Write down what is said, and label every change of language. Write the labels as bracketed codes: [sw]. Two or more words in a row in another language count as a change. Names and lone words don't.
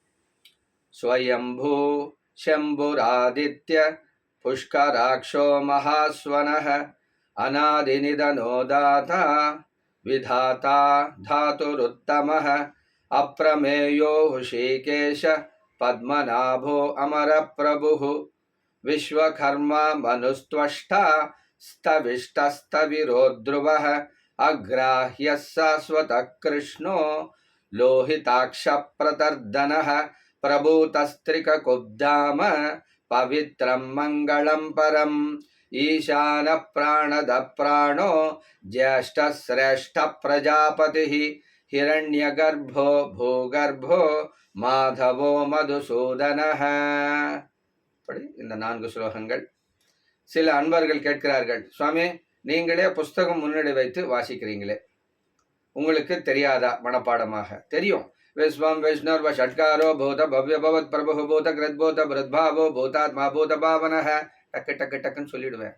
[sa] स्वयम्भूः शम्भुरादित्यः पुष्कराक्षो महास्वनः अनादिनिधनो धाता विधाता धातुरुत्तमः अप्रमेयो हृषीकेशः पद्मनाभो अमरप्रभुः विश्वकर्मा मनुस्त्वष्टा स्तविष्टस्तविरो ध्रुवः अग्राह्यः शाश्वतः कृष्णो लोहिताक्षप्रतर्दनः प्रभूतस्त्रिककुब्धाम पवित्रं मङ्गलं परम् ईशानः प्राणदः प्राणो ज्येष्ठः श्रेष्ठः प्रजापतिः हिरण्यगर्भो भूगर्भो माधवो मधुसूदनः. [ta] இந்த 4 ஸ்லோகங்கள். சில அன்பர்கள் கேட்கிறார்கள், சுவாமி நீங்களே புஸ்தகம் முன்னாடி வைத்து வாசிக்கிறீங்களே, உங்களுக்கு தெரியாதா? மனப்பாடமாக தெரியும். [sa] विश्वं विष्णुर्व षट्कारो भूत भव्य भवत् प्रभुः भूत कृद्भूत भृद्भावो भूतात्मा भूत भावनः [ta] டக்கு டக்கு டக்குன்னு சொல்லிடுவேன்.